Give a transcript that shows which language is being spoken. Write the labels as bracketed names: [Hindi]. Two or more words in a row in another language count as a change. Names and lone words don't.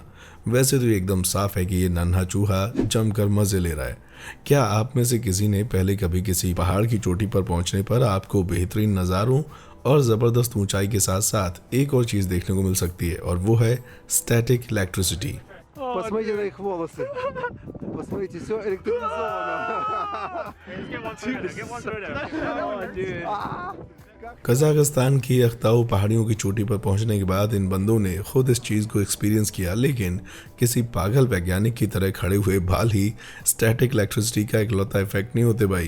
[Hindi] वैसे तो ये एकदम साफ है कि ये नन्हा चूहा जमकर मजे ले रहा है। क्या आप में से किसी ने पहले कभी किसी पहाड़ की चोटी पर पहुंचने पर आपको बेहतरीन नज़ारों और ज़बरदस्त ऊंचाई के साथ साथ एक और चीज़ देखने को मिल सकती है, और वो है [English] static electricity. [Russian] Посмотрите на их волосы. Посмотрите, все электризовано. [Hindi] कजाकिस्तान की अख्ताऊ पहाड़ियों की चोटी पर पहुंचने के बाद इन बंदों ने खुद इस चीज़ को एक्सपीरियंस किया, लेकिन किसी पागल वैज्ञानिक की तरह खड़े हुए बाल ही [English] static electricity [Hindi] का इकलौता इफेक्ट नहीं होते भाई।